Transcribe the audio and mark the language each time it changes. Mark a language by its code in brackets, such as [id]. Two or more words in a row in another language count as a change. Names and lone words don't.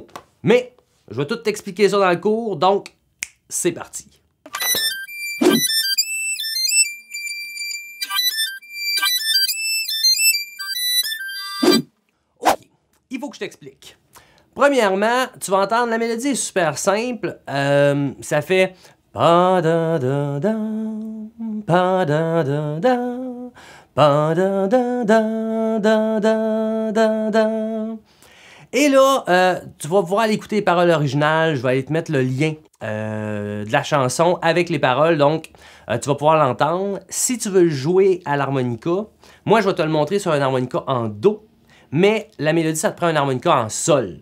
[fr] Mais je vais tout t'expliquer ça dans le cours, donc c'est parti. OK, il faut que je t'explique. Premièrement, tu vas entendre, la mélodie est super simple. Ça fait pa da da da, pa da da da, pa da da da da da da da. Et là, tu vas pouvoir aller écouter les paroles originales. Je vais aller te mettre le lien de la chanson avec les paroles, donc tu vas pouvoir l'entendre. Si tu veux le jouer à l'harmonica, moi je vais te le montrer sur un harmonica en Do, mais la mélodie, ça te prend un harmonica en Sol.